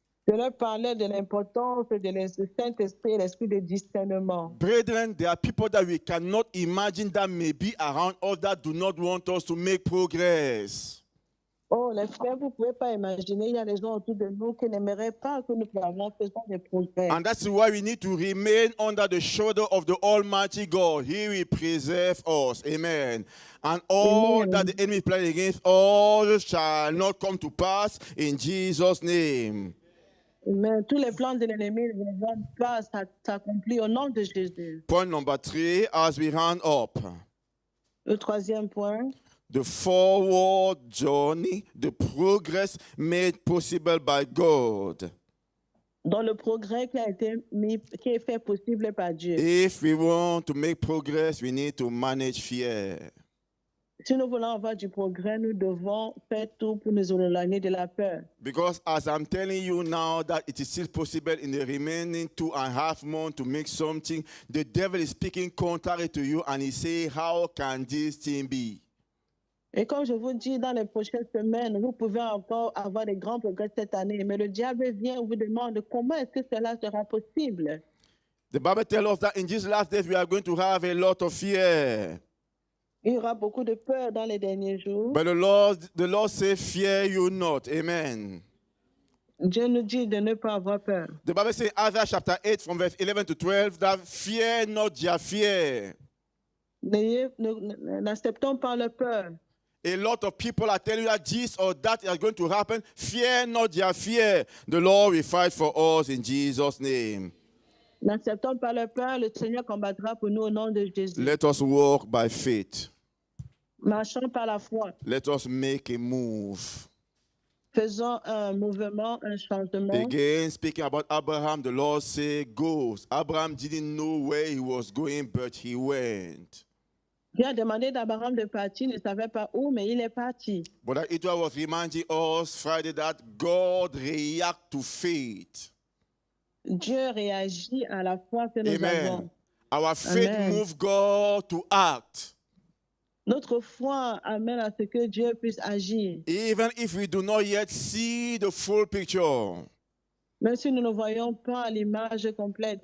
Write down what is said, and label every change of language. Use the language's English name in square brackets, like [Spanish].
[French] Je leur parlais de l'importance du Saint-Esprit et l'esprit de discernement. [English] Brethren, there are people that we cannot imagine that may be around us that do not want us to make progress. [French] Oh, les frères, vous ne pouvez pas imaginer, il y a des gens autour de nous qui n'aimeraient pas que nous fassions des progrès. [English] And that's why we need to remain under the shoulder of the Almighty God. He will preserve us. Amen. And all that the enemy planned against us shall not come to pass in Jesus' name. [French] Mais tous les plans de l'ennemi ne vont pas s'accomplir au nom de Jésus. [English] Point number 3, as we round up. [French] Le troisième point. [English] The forward journey, the progress made possible by God. [French] Dans le progrès qui est fait possible par Dieu. [English] If we want to make progress, we need to manage fear. [French] Si nous voulons avoir du progrès, nous devons faire tout pour nous éloigner de la peur. [English] Because as I'm telling you now that it is still possible in the remaining 2.5 months to make something, the devil is speaking contrary to you and he say, how can this thing be? [French] Et comme je vous dis, dans les prochaines semaines, vous pouvez encore avoir des grands progrès cette année. Mais le diable vient et vous demande comment est-ce que cela sera possible. [English] The Bible tells us that in these last days we are going to have a lot of fear. [French] Il y aura beaucoup de peur dans les derniers jours. [English] But the Lord says, fear you not. Amen. [French] Dieu nous dit de ne pas avoir peur. [English] The Bible says in Isaiah chapter 8 from verse 11 to 12 that fear not their fear. [French] N'acceptons pas la peur. [English] A lot of people are telling you that this or that is going to happen. Fear not their fear. The Lord will fight for us in Jesus' name. [French] N'acceptons pas la peur, le Seigneur combattra pour nous au nom de Jésus. [English] Let us walk by faith. [French] Marchons par la foi. [English] Let us make a move. [French] Faisons un mouvement, un changement. [English] Again, speaking about Abraham, the Lord said, go. Abraham didn't know where he was going, but he went. [French] Dieu a demandé d'Abraham de partir, il ne savait pas où, mais il est parti. [English] But it was reminding us Friday that God reacts to faith. [French] Dieu réagit à la foi que nous Amen. avons. [English] Our faith Amen. moves God to act. [French] Notre foi amène à ce que Dieu puisse agir. [English] Even if we do not yet see the full picture. [French] Même si nous ne voyons pas l'image complète.